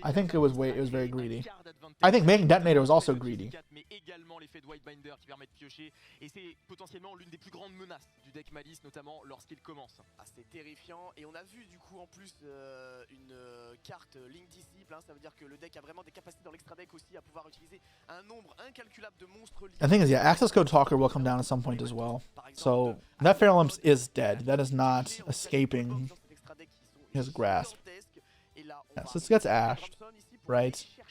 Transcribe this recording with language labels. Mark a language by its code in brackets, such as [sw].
[en] I think it was very greedy. I think making Detonator was also greedy. [fr] C'est terrifiant et on a vu du coup en plus une carte Link Disciple, ça veut dire que le deck a vraiment des capacités dans l'extra deck aussi à pouvoir utiliser un nombre incalculable de monstres. [en] The thing is, yeah, Access Code Talker will come down at some point as well. So that Feral Imp is dead. That is not escaping his grasp. Yeah, so this gets ashed, right?